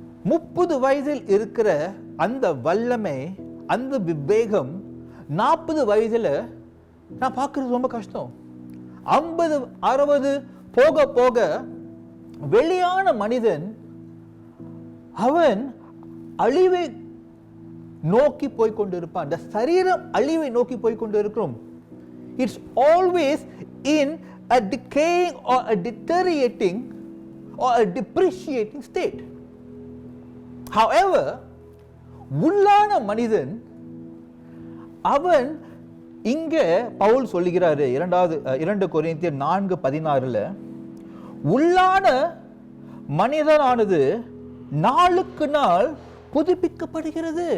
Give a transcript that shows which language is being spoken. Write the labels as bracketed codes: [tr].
[ta] 30 வயதில் இருக்கிற அந்த வல்லமை, அந்த விவேகம் 40 வயதில் நான் பார்க்கறது ரொம்ப கஷ்டம். 50, 60 போக போக வெளியான மனிதன் அவன் அழிவை நோக்கி போய்கொண்டிருப்பான். இந்த சரீரம் அழிவை நோக்கி போய்கொண்டிருக்கிறோம். [en] It's always in a decaying or a deteriorating or a depreciating state. However, [ta] உள்ளான மனிதன் அவன் இங்க பவுல் சொல்லுகிறாரு 2 கொரிந்தியர் 4:16 உள்ளான மனிதனானது நாளுக்கு நாள் புதுப்பிக்கப்படுகிறது.